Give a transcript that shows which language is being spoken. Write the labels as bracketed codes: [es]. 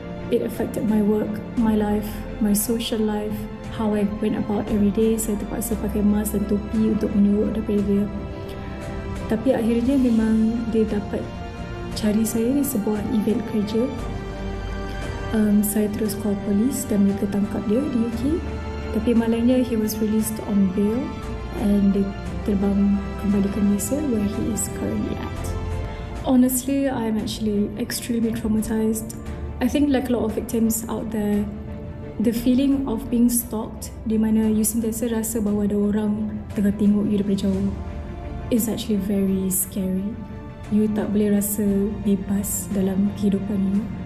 [en] It affected my work, my life, my social life, how I went about every day. [ms] Saya terpaksa pakai mask dan topi untuk menurut daripada dia. Tapi akhirnya memang dia dapat cari saya di sebuah event kerja. Saya terus call polis dan mereka tangkap dia di UK. Tapi malangnya [en] he was released on bail and [ms] dia terbang kembali ke Malaysia [en] where he is currently at. Honestly, I'm actually extremely traumatized. I think like a lot of victims out there, the feeling of being stalked [ms] di mana you sentiasa rasa bahawa ada orang tengah tengok you daripada jauh [en] is actually very scary. [ms] You tak boleh rasa bebas dalam kehidupan you.